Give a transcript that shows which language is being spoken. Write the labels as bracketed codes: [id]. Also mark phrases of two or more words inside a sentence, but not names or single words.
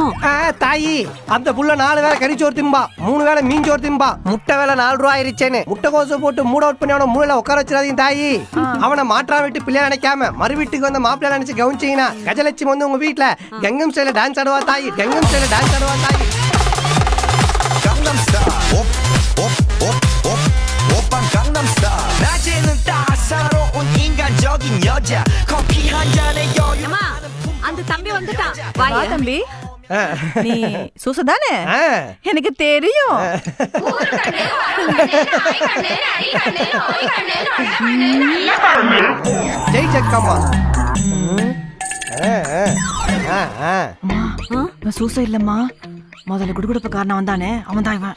[ta] தாயி அந்த புள்ள 4 வேளை கறிச்சோறு திம்பா, 3 வேளை மீன் சோறு திம்பா, முட்டை வேலை 4 ரூபா ஆயிருச்சேன்னு முட்டை கோசை போட்டு [en] mood out [ta] பண்ணி அவனை மூளையில உட்கார வச்சிடாதீங்க தாயி. அவனை மாற்றா வீட்டு பிள்ளையா நினைக்காம மறு வீட்டுக்கு வந்த மாப்பிள்ளையா நினைச்சு கவனிச்சீங்கன்னா கஜலட்சுமி வந்து உங்க வீட்டுல கங்கம் ஸ்டைல டான்ஸ் ஆடுவா தாயி. கங்கம் ஸ்டைல டான்ஸ் ஆடுவா தாயி. [ko] Gangnam Style, op, op, op, op, 오빤 Gangnam Style. 낮에는 따사로운 인간적인 여자. 커피 한 잔에 여유. [ta] அம்மா, அந்த தம்பி வந்துட்டான். வா தம்பி. நீ சூசதானே? எனக்கு தெரியும். ஜெய் ஜக்கம்மா. சூச இல்லம்மா, முதல்ல குடுகுடுப்ப காரணம் வந்தானே அவன் தான் இவன்.